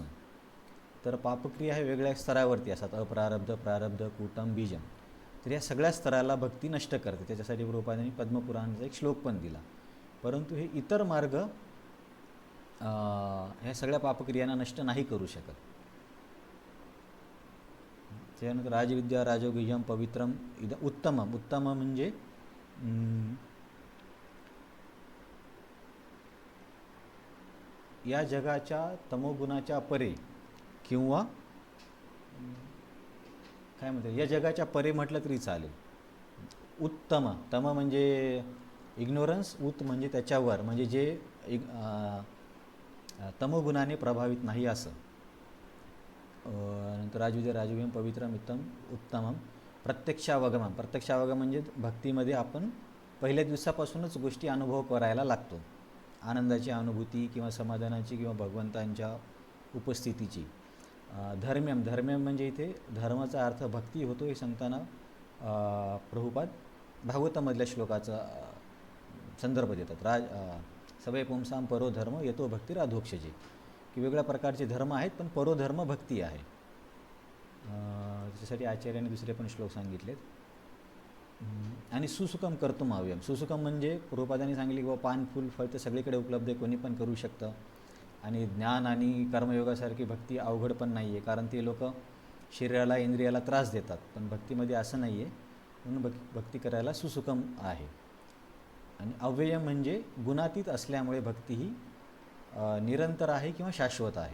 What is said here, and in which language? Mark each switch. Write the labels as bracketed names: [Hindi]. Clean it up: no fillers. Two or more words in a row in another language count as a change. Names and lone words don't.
[Marathi] तर पापक्रिया हे वेगळ्या स्तरावरती असतात, अप्रारब्ध, प्रारब्ध, कूटम, बीजम. तर या सगळ्या स्तराला भक्ती नष्ट करते. त्याच्यासाठी प्रभुपादांनी पद्मपुराणाचा एक श्लोक पण दिला. परंतु हे इतर मार्ग ह्या सगळ्या पापक्रियांना नष्ट नाही करू शकत. [Sanskrit] त्यानंतर राजविद्या राजगुह्यम पवित्रम उत्तमम. [Marathi] उत्तम म्हणजे या जगाच्या तमोगुणाच्या परे, किंवा काय म्हणतात, या जगाच्या परे म्हटलं तरी चालेल. उत्तम. तम म्हणजे इग्नोरन्स, उत म्हणजे त्याच्यावर, म्हणजे जे तमोगुणाने प्रभावित नाही असं. [Sanskrit] नंतर राजविद्या राजगुह्यम पवित्रम उत्तमम प्रत्यक्षावगमम. [Marathi] प्रत्यक्षावगम म्हणजे भक्तीमध्ये आपण पहिल्या दिवसापासूनच गोष्टी अनुभव करायला लागतो, आनंदाची अनुभूती किंवा समाधानाची किंवा भगवंतांच्या उपस्थितीची. धर्म्यम. धर्म्यम म्हणजे इथे धर्माचा अर्थ भक्ती होतो, हे सांगताना प्रभुपाद भागवतामधल्या श्लोकाचा संदर्भ देतात. [Sanskrit] सवय पुंसाम परो धर्म येतो भक्ती राधोक्षजे, [Marathi] की वेगळ्या प्रकारचे धर्म आहेत पण परोधर्म भक्ती आहे. त्याच्यासाठी आचार्याने दुसरे पण श्लोक सांगितलेत. [Sanskrit] आणि सुसुखम कर्तुम हव्यम. [Marathi] सुसुखम म्हणजे प्रभुपादांनी सांगितले की पान फूल फळ तर सगळीकडे उपलब्ध आहे, कोणी पण करू शकतं. आणि ज्ञान आणि कर्मयोगासारखी भक्ती अवघड पण नाही आहे, कारण ते लोक शरीराला इंद्रियाला त्रास देतात. पण भक्तीमध्ये असं नाही आहे, म्हणून भक्ती करायला सुसुखम आहे. आणि अव्यय म्हणजे गुणातीत असल्यामुळे भक्ती ही निरंतर आहे किंवा शाश्वत आहे.